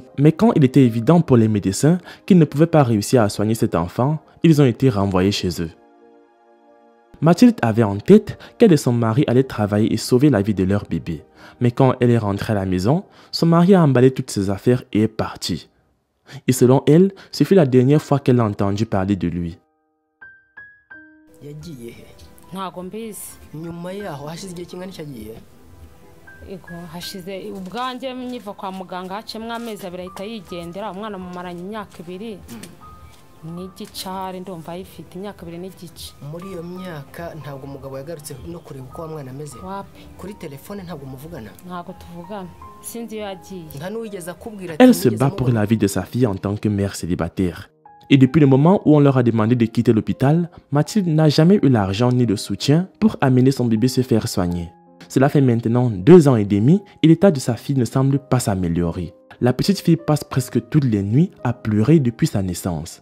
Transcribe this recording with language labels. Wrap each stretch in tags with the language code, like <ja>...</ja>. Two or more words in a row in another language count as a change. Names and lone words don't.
<fr>Mais quand il était évident pour les médecins qu'ils ne pouvaient pas réussir à soigner cet enfant, ils ont été renvoyés chez eux. Mathilde avait en tête qu'elle et son mari allaient travailler et sauver la vie de leur bébé. Mais quand elle est rentrée à la maison, son mari a emballé toutes ses affaires et est parti. Et selon elle, ce fut la dernière fois qu'elle a entendu parler de lui.</fr> <rw>ntago mbizi nyuma yaho hashize igihe kingana cyagiye ego hashize ubwanjye nyiva kwa muganga hacemwe amezi abiri ahita yigendera umwana mumaranye imyaka 2 n'igicari ndumva yifite imyaka 2 n'igice. Muri iyo myaka ntabwo umugabo yagarutse no kureba uko wa mwana ameze? Wapi? Kuri telefone ntabwo muvugana? Ntabwo tuvugana. Sinzi yo yagiye. Nta n'uwigeze akubwira</rw> <fr>Elle se bat pour la vie de sa fille en tant que mère célibataire. Et depuis le moment où on leur a demandé de quitter l'hôpital, Mathilde n'a jamais eu l'argent ni le soutien pour amener son bébé se faire soigner. Cela fait maintenant 2 ans et demi et l'état de sa fille ne semble pas s'améliorer. La petite fille passe presque toutes les nuits à pleurer depuis sa naissance.</fr>